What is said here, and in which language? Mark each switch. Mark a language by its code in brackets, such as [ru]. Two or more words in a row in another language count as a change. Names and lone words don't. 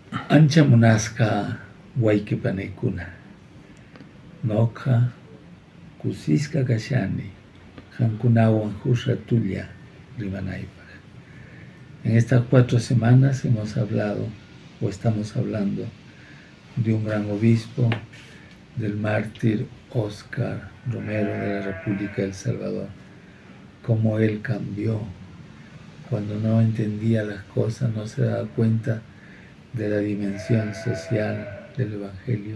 [qu] Ancha munasqa wayqipanikuna, ñuqa kusisqa kashani qamkunawan huk ratulla rimanaypaq. [es] En estas 4 semanas hemos hablado, o estamos hablando, de un gran obispo, del mártir Óscar Romero de la República de El Salvador, cómo él cambió. Cuando no entendía las cosas, no se daba cuenta de la dimensión social del Evangelio.